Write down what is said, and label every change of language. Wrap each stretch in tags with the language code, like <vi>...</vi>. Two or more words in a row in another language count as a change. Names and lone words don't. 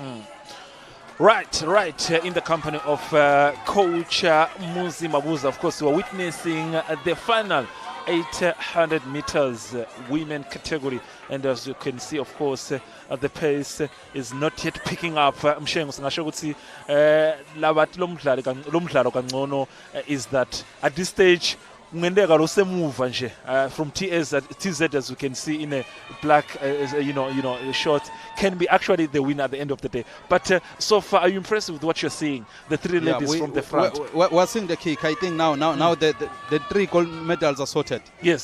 <en>Right. In the company of Coach Muzi Mabuza, of course, we're witnessing the final 800 meters women category, and as you can see, of course, the pace is not yet picking up.</en> <ss>Mshengo singasho ukuthi labathi lomdlalo kangcono</ss> <en>is that at this stage</en> <ss>kungenzeka lo semuva nje</ss> <en>from TZ, as you can see in a black short, can be actually the winner at the end of the day. But so far, are you impressed with what you're seeing? The three ladies from the front. We're seeing the kick. I think now the three gold medals are sorted. Yes,</en>